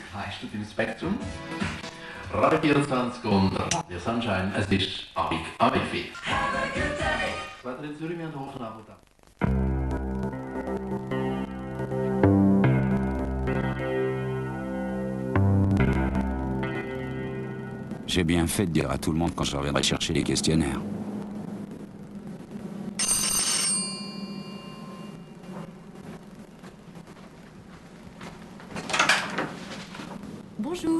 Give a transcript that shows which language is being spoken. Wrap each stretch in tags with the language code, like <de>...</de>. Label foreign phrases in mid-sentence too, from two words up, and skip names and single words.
<de>geleistet im Spektrum. Radio 24 und Radio Sunshine, es ist Abifee. Das Wetter in Zürich, wir haben Hochnachmittag.</de> <fr>J'ai bien fait de dire à tout le monde quand je reviendrai chercher les questionnaires. Bonjour.</fr>